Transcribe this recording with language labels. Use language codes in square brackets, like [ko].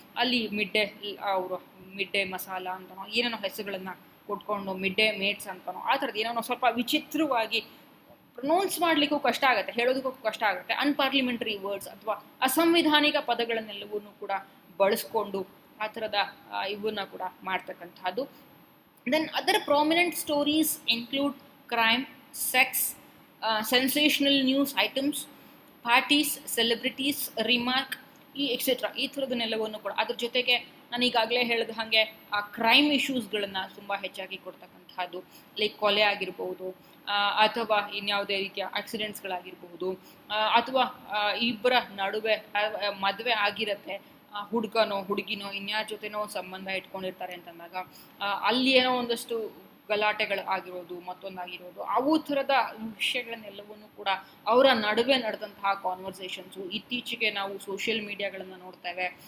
[kn] ಅಲ್ಲಿ ಮಿಡ್ಡೇ ಮಸಾಲ ಅಂತನೋ ಏನೇನೋ ಹೆಸರುಗಳನ್ನು ಕೊಟ್ಕೊಂಡು ಮಿಡ್ಡೇ ಮೇಟ್ಸ್ ಅಂತನೋ ಆ ಥರದ್ದು ಏನೋ ಸ್ವಲ್ಪ ವಿಚಿತ್ರವಾಗಿ ಪ್ರೊನೌನ್ಸ್ ಮಾಡಲಿಕ್ಕೂ ಕಷ್ಟ ಆಗುತ್ತೆ, ಹೇಳೋದಕ್ಕೂ ಕಷ್ಟ ಆಗುತ್ತೆ. ಅನ್ಪಾರ್ಲಿಮೆಂಟರಿ ವರ್ಡ್ಸ್ ಅಥವಾ ಅಸಂವಿಧಾನಿಕ ಪದಗಳನ್ನೆಲ್ಲವೂ ಕೂಡ ಬಳಸ್ಕೊಂಡು ಆ ಥರದ ಇವನ್ನ ಕೂಡ ಮಾಡ್ತಕ್ಕಂಥದ್ದು. [en] Then other prominent stories include crime, sex, sensational news items, parties, celebrities, remark, etcetera [kn] ಈ ಥರದನ್ನೆಲ್ಲವನ್ನು ಕೂಡ. ಅದ್ರ ಜೊತೆಗೆ ನಾನು ಈಗಾಗಲೇ ಹೇಳಿದ ಹಾಗೆ ಆ ಕ್ರೈಮ್ ಇಶ್ಯೂಸ್ಗಳನ್ನು ತುಂಬ ಹೆಚ್ಚಾಗಿ ಕೊಡ್ತಕ್ಕಂಥದ್ದು, ಲೈಕ್ ಕೊಲೆ ಆಗಿರ್ಬೋದು, ಅಥವಾ ಇನ್ಯಾವುದೇ ರೀತಿಯ ಆಕ್ಸಿಡೆಂಟ್ಸ್ಗಳಾಗಿರ್ಬೋದು, ಅಥವಾ ಇಬ್ಬರ ನಡುವೆ ಮದುವೆ ಆಗಿರುತ್ತೆ, ಹುಡುಗನೋ ಹುಡುಗಿನೋ ಇನ್ಯಾರ ಜೊತೆನೋ ಸಂಬಂಧ ಇಟ್ಕೊಂಡಿರ್ತಾರೆ ಅಂತಂದಾಗ ಅಲ್ಲಿ ಏನೋ ಒಂದಷ್ಟು ಗಲಾಟೆಗಳು ಆಗಿರೋದು ಮತ್ತೊಂದಾಗಿರೋದು ಅವು ಥರದ ವಿಷಯಗಳನ್ನೆಲ್ಲವನ್ನೂ ಕೂಡ ಅವರ ನಡುವೆ ನಡೆದಂತಹ ಕಾನ್ವರ್ಸೇಷನ್ಸು ಇತ್ತೀಚೆಗೆ ನಾವು ಸೋಷಿಯಲ್ ಮೀಡಿಯಾಗಳನ್ನು ನೋಡ್ತೇವೆ.